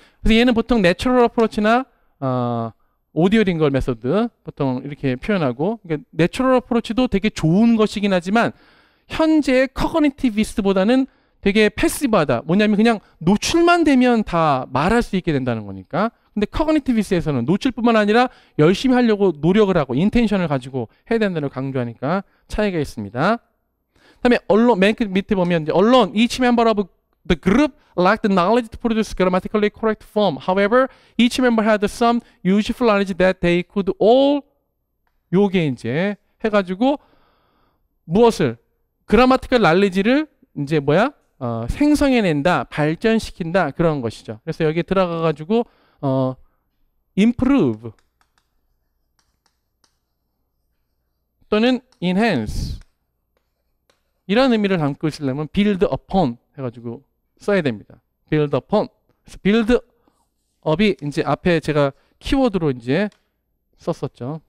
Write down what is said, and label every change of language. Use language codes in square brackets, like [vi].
[ko] 그래서 얘는 보통 내추럴 어프로치나 오디오 링걸 메소드 보통 이렇게 표현하고, 그러니까 내추럴 어프로치도 되게 좋은 것이긴 하지만 현재 커그니티비스트보다는 되게 패시브하다. 뭐냐면 그냥 노출만 되면 다 말할 수 있게 된다는 거니까. 근데 커그니티비스트에서는 노출뿐만 아니라 열심히 하려고 노력을 하고 인텐션을 가지고 해야 된다는 걸 강조하니까 차이가 있습니다. 그다음에 언론 맨 밑에 보면 이제 언론 [en] each member of the group lacked the knowledge to produce grammatically correct form. However, each member had some useful knowledge that they could all [ko] 요게 이제 해가지고 무엇을 grammatical knowledge를 이제 생성해낸다, 발전시킨다 그런 것이죠. 그래서 여기 들어가가지고 improve 또는 enhance 이런 의미를 담고 있으려면 [en] build upon [ko] 해가지고 써야 됩니다. [en] build upon. [ko] 그래서 build up이 이제 앞에 제가 키워드로 이제 썼었죠.